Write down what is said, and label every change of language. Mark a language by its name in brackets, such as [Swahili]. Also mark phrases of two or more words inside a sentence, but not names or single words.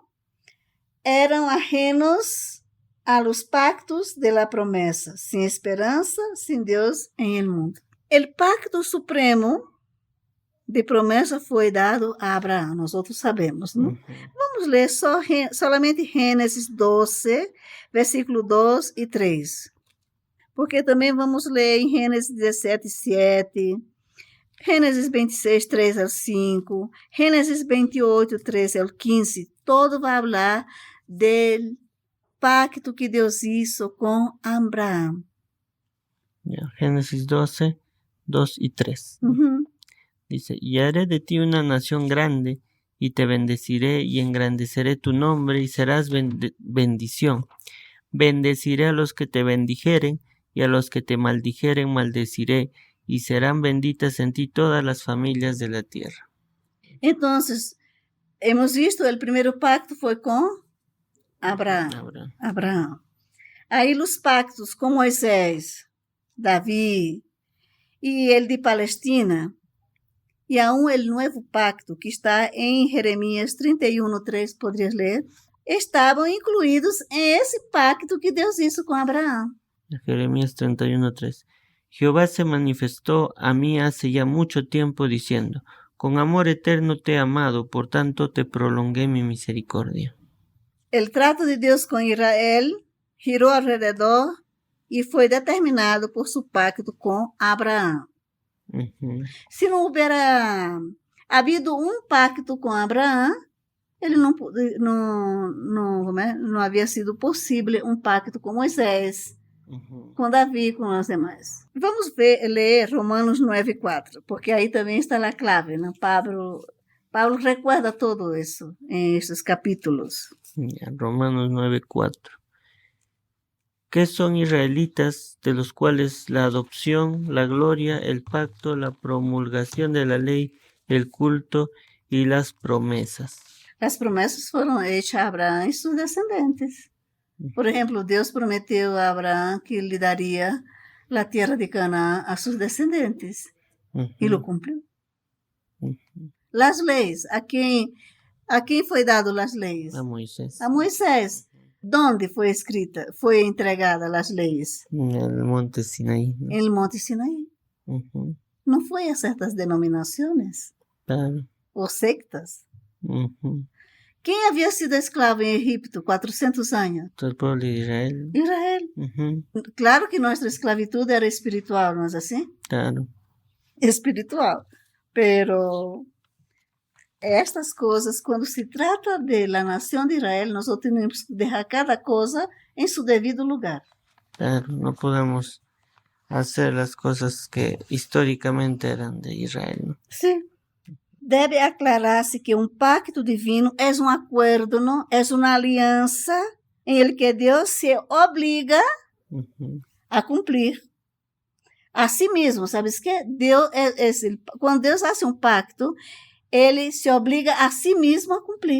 [Spanish] Eran ajenos a los pactos de la promesa, sin esperanza, sin Dios en el mundo. El pacto supremo de promesa fue dado a Abraham, nosotros sabemos, ¿no? Vamos a leer solamente Génesis 12, versículo 2 y 3. [Portuguese] Porque também vamos ler em Gênesis 17, 7, Gênesis 26, 3 ao 5, Gênesis 28, 13 ao 15. Todo vai falar do pacto que Deus hizo com Abraham. [Spanish] Génesis 12, 2 y 3. Dice, y haré de ti una nación grande, y te bendeciré, y engrandeceré tu nombre, y serás bendición. Bendeciré a los que te bendijeren, y a los que te maldijeren maldeciré, y serán benditas en ti todas las familias de la tierra. Entonces, hemos visto, el primer pacto fue con Abraão. Abraão. [Portuguese] Aí os pactos com Moisés, Davi e ele de Palestina, e aún o novo pacto que está em Jeremias 31:3, poderias ler, estavam incluídos em esse pacto que Deus hizo com Abraão. [Spanish] Jeremías 31:3. Jehová se manifestó a mí hace ya mucho tiempo diciendo, con amor eterno te he amado, por tanto te prolongué mi misericordia. El trato [Portuguese] de Deus com Israel girou alrededor e foi determinado por seu pacto com Abraão. Se não houvera havido um pacto com Abraão, ele não havia sido possível um pacto com Moisés, com Davi, com os demais. Vamos ler Romanos 9:4, porque aí também está a clave, né? Paulo recuerda todo isso em esses capítulos. Romanos 9:4. [Spanish] ¿Qué son israelitas, de los cuales la adopción, la gloria, el pacto, la promulgación de la ley, el culto y las promesas? [Portuguese] As promessas foram hechas a Abraão e seus descendentes. Por exemplo, Deus prometeu a Abraão que lhe daria a terra de Canaã a seus descendentes. E lo cumpriu. As leis, a quem foi dado as leis? A Moisés. A Moisés. ¿Dónde foi entregada as leis? [Spanish] En el monte Sinaí. ¿No? En el monte Sinaí. [Portuguese] Não foi a certas denominações? Claro. Ou sectas? Quem havia sido escravo em Egipto 400 anos? [Spanish] Todo el pueblo de Israel. [Portuguese] Israel. Claro que nossa esclavitud era espiritual, não é assim? Claro. Espiritual. Pero estas coisas, quando se trata de la nação de Israel, nós temos que deixar cada coisa em seu devido lugar. [Spanish] Claro, no podemos hacer las cosas que históricamente eran de Israel, ¿no? Sí. [Portuguese] Deve aclarar-se que pacto divino é acordo, não? É uma aliança em el que Deus se obriga a cumprir a si mesmo. [Spanish] ¿Sabes qué? [Portuguese] Quando Deus faz pacto, ele se obriga a si mesmo a cumprir.